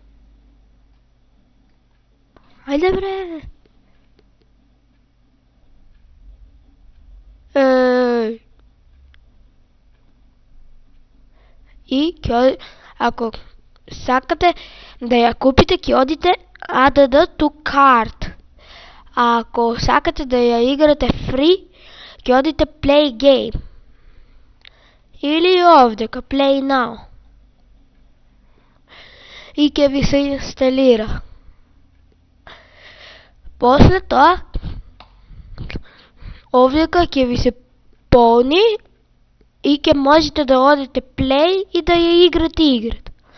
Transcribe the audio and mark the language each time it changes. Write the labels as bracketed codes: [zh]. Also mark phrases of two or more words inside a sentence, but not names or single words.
[mk] Ајде бре. И ако сакате да ја купите, ќе одите [en] add to cart. [mk] А ако сакате да ја играте free, ќе одите [en] play game. [mk] Или овдека [en] play now. [mk] И ќе ви се инсталира. После тоа овдека ќе ви се полни и ќе можете да одите play и да ја играте играта.